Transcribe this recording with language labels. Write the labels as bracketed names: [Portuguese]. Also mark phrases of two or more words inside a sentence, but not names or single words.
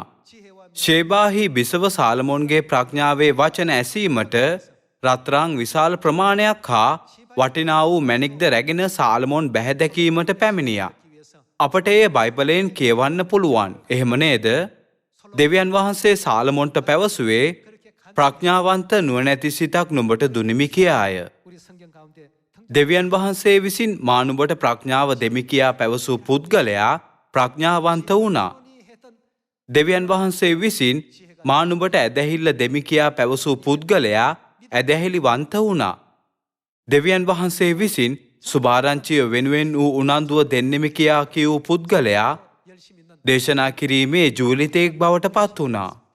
[Sinhala] ෂේබාහි බිසව සාලමොන්ගේ ප්‍රඥාවේ වචන ඇසීමට රත්රන් විශාල ප්‍රමාණයක් හා වටිනා වූ මැණික්ද රැගෙන සාලමොන් බැහැදැකීමට පැමිණියා. අපට එය බයිබලයෙන් කියවන්න පුළුවන්. එහෙම නේද? දෙවියන් වහන්සේ සාලමොන්ට පැවසුවේ ප්‍රඥාවන්ත නුවණැති සිතක් නුඹට දුනිමි කියාය. [Korean] 우리 성경 가운데 [Sinhala] දෙවියන් වහන්සේ විසින් මා නුඹට ප්‍රඥාව දෙමි කියා පැවසූ පුද්ගලයා ප්‍රඥාවන්ත වුණා. දෙවියන් වහන්සේ විසින් මා නුඹට ඇදහිල්ල දෙමි කියා පැවසූ පුද්ගලයා ඇදහිලිවන්ත වුණා. දෙවියන් වහන්සේ විසින් සුභාරංචිය වෙනුවෙන් වූ උනන්දුව දෙන්නෙමි කියා කියූ පුද්ගලයා දේශනා කිරීමේ ජූලිතයෙක් බවට පත් වුණා.